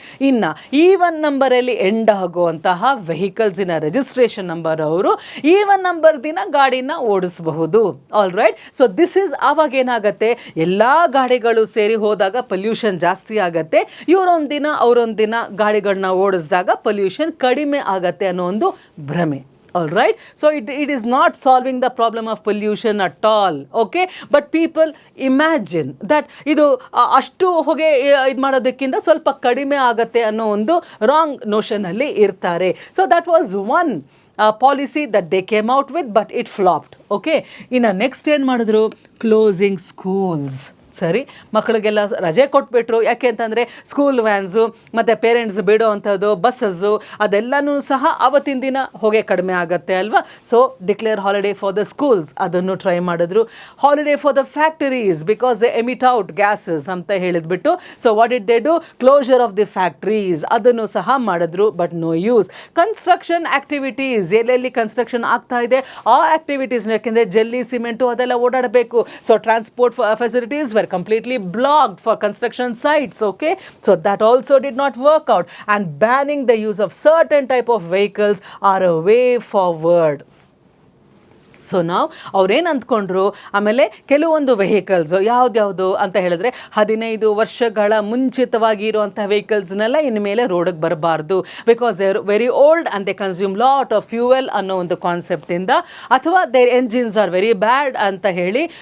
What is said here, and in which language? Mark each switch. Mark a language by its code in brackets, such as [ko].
[kn] ಇನ್ನು even ನಂಬರಲ್ಲಿ end ಆಗುವಂತಹ ವೆಹಿಕಲ್ಸಿನ registration number ಅವರು ಈವನ್ ನಂಬರ್ ದಿನ ಗಾಡಿನ ಓಡಿಸಬಹುದು. [en] All right. So this is [kn] ಆವಾಗ ಏನಾಗುತ್ತೆ, ಎಲ್ಲ ಗಾಡಿಗಳು ಸೇರಿ ಹೋದಾಗ ಪೊಲ್ಯೂಷನ್ ಜಾಸ್ತಿ ಆಗತ್ತೆ. ಇವರೊಂದಿನ ಅವರೊಂದಿನ ಗಾಡಿಗಳನ್ನ ಓಡಿಸಿದಾಗ ಪೊಲ್ಯೂಷನ್ ಕಡಿಮೆ ಆಗತ್ತೆ ಅನ್ನೋ ಒಂದು ಭ್ರಮೆ. [en] All right, so it is not solving the problem of pollution at all. Okay, but people imagine that [kn] ಇದು ಅಷ್ಟು ಹೊಗೆ ಇದು ಮಾಡೋದಕ್ಕಿಂತ ಸ್ವಲ್ಪ ಕಡಿಮೆ ಆಗತ್ತೆ ಅನ್ನೋ ಒಂದು ರಾಂಗ್ ನೋಷನಲ್ಲಿ ಇರ್ತಾರೆ. [en] So that was one policy that they came out with, but it flopped. [kn] Okay, ಇನ್ನು ನೆಕ್ಸ್ಟ್ ಏನು ಮಾಡಿದ್ರು, ಕ್ಲೋಸಿಂಗ್ ಸ್ಕೂಲ್ಸ್. ಸರಿ, ಮಕ್ಕಳಿಗೆಲ್ಲ ರಜೆ ಕೊಟ್ಬಿಟ್ರು. ಯಾಕೆ ಅಂತಂದರೆ ಸ್ಕೂಲ್ ವ್ಯಾನ್ಸು ಮತ್ತು ಪೇರೆಂಟ್ಸ್ ಬಿಡೋ ಅಂಥದ್ದು ಬಸ್ಸಸ್ಸು ಅದೆಲ್ಲನೂ ಸಹ ಅವತ್ತಿನ ದಿನ ಹೊಗೆ ಕಡಿಮೆ ಆಗುತ್ತೆ ಅಲ್ವಾ. [en] so declare holiday for the schools, [kn] ಅದನ್ನು ಟ್ರೈ ಮಾಡಿದ್ರು. [en] holiday for the factories because they emit out gases [kn] ಅಂತ ಹೇಳಿದ್ಬಿಟ್ಟು. [en] so what did they do, closure of the factories, [kn] ಅದನ್ನು ಸಹ ಮಾಡಿದ್ರು. [en] But no use. [kn] Construction activities, ಎಲ್ಲೆಲ್ಲಿ ಕನ್ಸ್ಟ್ರಕ್ಷನ್ ಆಗ್ತಾ ಇದೆ ಆ ಆ್ಯಕ್ಟಿವಿಟೀಸ್, ಯಾಕೆಂದರೆ ಜಲ್ಲಿ ಸಿಮೆಂಟು ಅದೆಲ್ಲ ಓಡಾಡಬೇಕು. [en] So transport facilities were completely blocked for construction sites. Okay, so that also did not work out, and banning the use of certain type of vehicles are a way forward. [kn] So ನಾವು ಅವ್ರೇನು ಅಂದ್ಕೊಂಡ್ರು, ಆಮೇಲೆ ಕೆಲವೊಂದು vehicles ಯಾವುದ್ಯಾವುದು ಅಂತ ಹೇಳಿದ್ರೆ 15 ವರ್ಷಗಳ ಮುಂಚಿತವಾಗಿ ಇರುವಂಥ ವೆಹಿಕಲ್ಸ್ನೆಲ್ಲ ಇನ್ಮೇಲೆ ರೋಡಿಗೆ ಬರಬಾರ್ದು, [en] because they are very old and they consume lot of fuel [kn] ಅನ್ನೋ ಒಂದು ಕಾನ್ಸೆಪ್ಟಿಂದ, ಅಥವಾ [en] their engines are very bad [kn] ಅಂತ ಹೇಳಿ.